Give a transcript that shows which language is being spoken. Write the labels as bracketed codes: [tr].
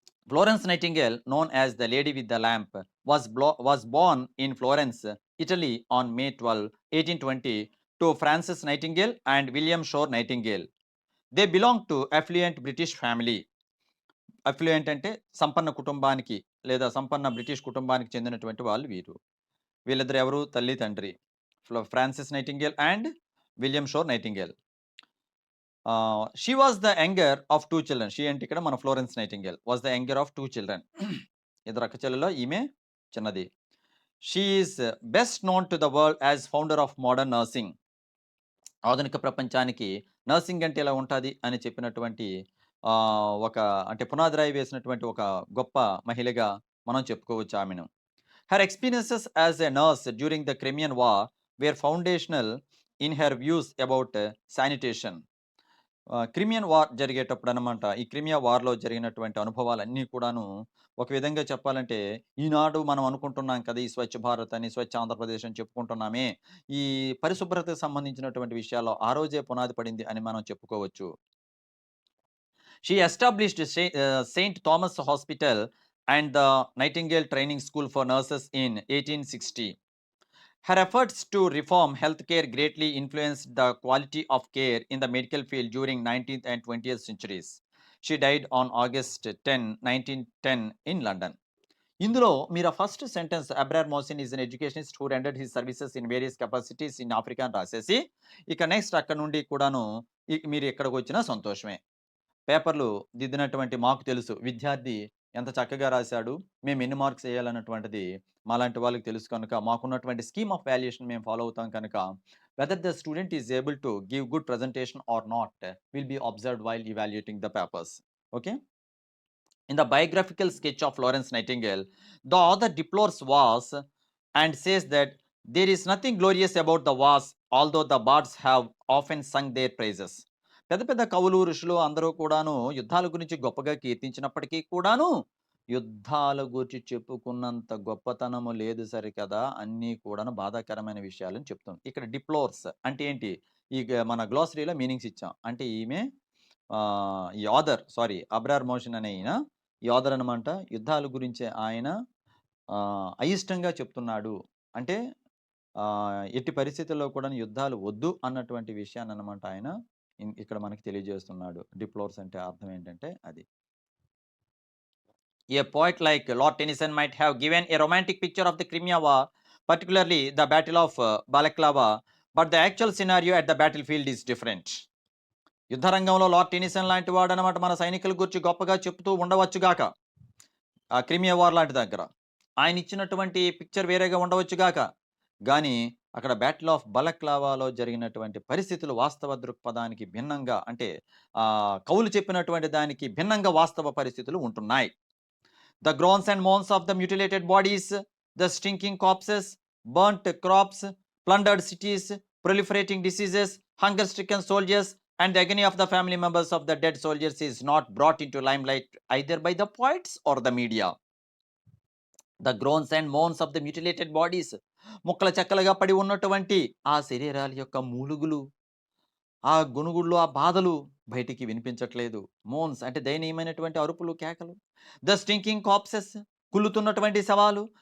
[en] Florence Nightingale, known as the Lady with the Lamp, was born in Florence, Italy on May 12, 1820 to Frances Nightingale and William Shore Nightingale. They belonged to affluent British family. [te] Affluent అంటే సంపన్న కుటుంబానికి లేదా సంపన్న British కుటుంబానికి చెందినటువంటి వాళ్ళు వీరు. వీళ్ళిద్దరు ఎవరు, తల్లి తండ్రి, Francis nightingale and William sure nightingale. [en] She was the younger of 2 children. She [te] అంటే ఇక్కడ మన [en] Florence Nightingale was the younger of 2 children. [te] ఇద్దరు అక్క చెల్లెల్లో ఈమె చిన్నది. [en] She is best known to the world as founder of modern nursing. [te] ఆధునిక ప్రపంచానికి nursing అంటే ఎలా ఉంటుంది అని చెప్పినటువంటి ఒక అంటే పునాదిరాయి వేసినటువంటి ఒక గొప్ప మహిళగా మనం చెప్పుకోవచ్చు ఆమెను. [en] Her experiences as a nurse during the Crimean war were foundational in her views about sanitation. [te] Crimean war జరిగేటప్పుడు అనమాట, ఈ క్రిమియా వార్లో జరిగినటువంటి అనుభవాలన్నీ కూడాను ఒక విధంగా చెప్పాలంటే ఈనాడు మనం అనుకుంటున్నాం కదా, ఈ స్వచ్ఛ భారత్ అని, స్వచ్ఛ ఆంధ్రప్రదేశ్ అని చెప్పుకుంటున్నామే, ఈ పరిశుభ్రతకు సంబంధించినటువంటి విషయాల్లో ఆ రోజే పునాది పడింది అని మనం చెప్పుకోవచ్చు. [en] She established St. Thomas Hospital and the Nightingale Training School for Nurses in 1860. Her efforts to reform healthcare greatly influenced the quality of care in the medical field during 19th and 20th centuries. She died on August 10, 1910 in London. [te] ఇందులో మీరు first sentence [en] Abrar Mohsin is an educationist who rendered his services in various capacities in Africa [te] అని రాసేసి ఇక next అక్కడ నుండి కూడాను మీరు ఎక్కడికి వచ్చినా సంతోషమే. పేపర్‌లు దిద్దినటువంటి మాకు తెలుసు. విద్యార్థి ఎంత చక్కగా రాసాడు, మేము ఎన్ని మార్క్స్ ఎయాలన్నటువంటిది మాలాంటి వాళ్ళకి తెలుసు కనుక, మాకున్నటువంటి స్కీమ్ ఆఫ్ వాల్యుయేషన్ మేము ఫాలో అవుతాం కనుక, [en] Whether the student is able to give good presentation or not will be observed while evaluating the papers. [te] Okay. [en] In the biographical sketch of Florence Nightingale, the author deplores wars and says that there is nothing glorious about the wars, although the bards have often sung their praises. [te] పెద్ద పెద్ద కవులు ఋషులు అందరూ కూడాను యుద్ధాల గురించి గొప్పగా కీర్తించినప్పటికీ కూడాను యుద్ధాల గురించి చెప్పుకున్నంత గొప్పతనము లేదు సరికదా, అన్నీ కూడాను బాధాకరమైన విషయాలని చెప్తుంది. ఇక్కడ డిప్లోర్స్ అంటే ఏంటి, ఈ మన గ్లోసరీలో మీనింగ్స్ ఇచ్చాం. అంటే ఈమె ఈ ఆథర్ సారీ అబ్రార్ మోషన్ అనే ఈయన ఈ ఆథర్ అనమాట. యుద్ధాల గురించి ఆయన అయిష్టంగా చెప్తున్నాడు. అంటే ఎట్టి పరిస్థితుల్లో కూడా యుద్ధాలు వద్దు అన్నటువంటి విషయాన్ని అనమాట ఆయన ఇక్కడ మనకి తెలియజేస్తున్నాడు. డిప్లోర్స్ అంటే అర్థం ఏంటంటే అది. [en] A poet like Lord Tennyson might have given a romantic picture of the Crimea War, particularly the Battle of Balaclava, but the actual scenario at the battlefield is different. [te] యుద్ధరంగంలో లార్డ్ టెనిసన్ లాంటి వాడు అనమాట మన సైనికుల గురించి గొప్పగా చెప్తూ ఉండవచ్చుగాక, ఆ క్రిమియా వార్ లాంటి దగ్గర ఆయన ఇచ్చినటువంటి పిక్చర్ వేరేగా ఉండవచ్చుగాక, కానీ అక్కడ బ్యాటిల్ ఆఫ్ బలక్లావాలో జరిగినటువంటి పరిస్థితులు వాస్తవ దృక్పథానికి భిన్నంగా, అంటే కవులు చెప్పినటువంటి దానికి భిన్నంగా వాస్తవ పరిస్థితులు ఉంటున్నాయి. [en] The groans and moans of the mutilated bodies, the stinking corpses, burnt crops, plundered cities, proliferating diseases, hunger-stricken soldiers, and the agony of the family members of the dead soldiers is not brought into limelight either by the poets or the media. The groans and moans of the mutilated bodies, [te] ముక్కల చెక్కలుగా పడి ఉన్నటువంటి ఆ శరీరాల యొక్క మూలుగులు, ఆ గొనుగుళ్ళు, ఆ బాధలు బయటికి వినిపించట్లేదు. మోన్స్ అంటే దయనీయమైనటువంటి అరుపులు, కేకలు. [en] the stinking corpses, [te] కుళ్ళుతున్నటువంటి శవాలు.